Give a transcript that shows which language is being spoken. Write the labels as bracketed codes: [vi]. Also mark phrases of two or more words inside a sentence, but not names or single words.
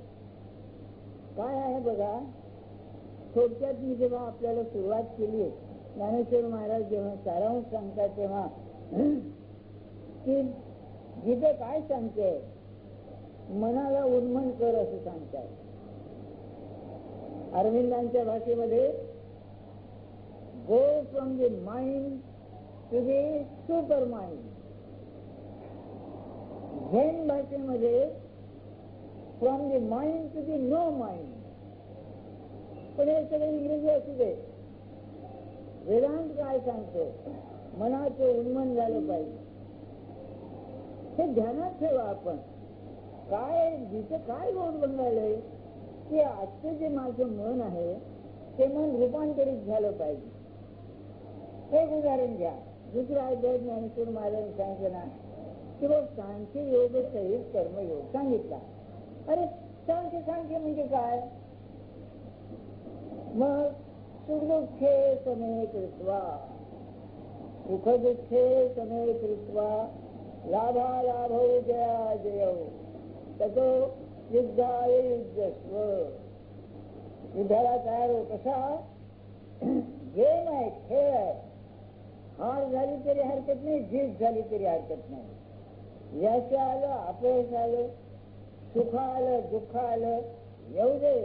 [mr] काय आहे बघा, थोडक्यात मी जेव्हा आपल्याला सुरुवात केली, ज्ञानेश्वर महाराज जेव्हा सारांश सांगतात तेव्हा की जिथे काय सांगते, मनाला उन्मन कर असं सांगतात. अरविंदांच्या भाषेमध्ये [en] go from the mind to the super mind. [mr] झेन भाषेमध्ये [en] from the mind to the no mind. [mr] पण हे सगळे इंग्रजी असू दे. वेदांत काय सांगतो, मनाचं उन्मन झालं पाहिजे. हे ध्यानात ठेवा. आपण काय जिथे काय गोड बनवायलंय की आजचं जे माझं मन आहे ते मन रूपांतरित झालं पाहिजे. एक उदाहरण घ्या. दुसरं अध्याय ज्ञानेश्वर महाराज सांगितलं ना की बघ, सांख्य योग सहित कर्मयोग सांगितला. अरे सांख्य म्हणजे काय? [sa] मग सुखदुःखे समे कृत्वा, सुखदुःखे समे कृत्वा, लाभालाभौ जया जयौ ततो युद्धाय युद्धस्व. [mr] युद्धाला तयार हो. कसा गेम आहे, खेळ आहे. हार झाली तरी हरकत नाही, जीत झाली तरी हरकत नाही. यश आलं, अपयश आलं, सुख आलं, दुःख आलं, येऊ दे.